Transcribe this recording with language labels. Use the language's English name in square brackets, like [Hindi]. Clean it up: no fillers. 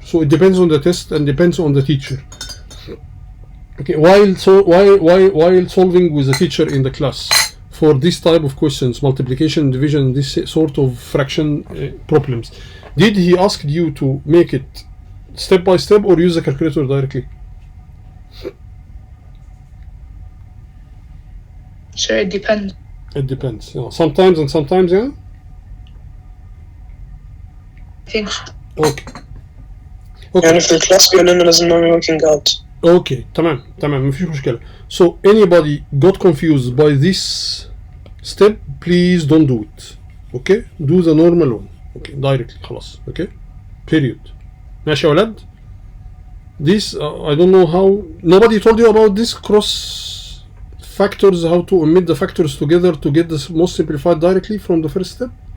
[English] So it depends on the test and depends on the teacher. Okay, while solving with the teacher in the class for this type of questions, multiplication, division, this sort of fraction problems, did he ask you to make it step by step or use the calculator directly? So it depends. It depends. Yeah. Sometimes and sometimes, yeah. I think so. Okay. [Arabic] يعني في الكلاس بيقول لنا لازم نعمل [English] working out. [Arabic] Okay. تمام مفيش مشكلة. [English] So anybody got confused by this step, please don't do it. Okay. Do the normal one. Okay. Directly. خلاص. Okay. Period. [Arabic] ماشي يا ولاد. [English] This I don't know how. Nobody told you about this cross factors, how to omit the factors together to get the most simplified directly from the first step?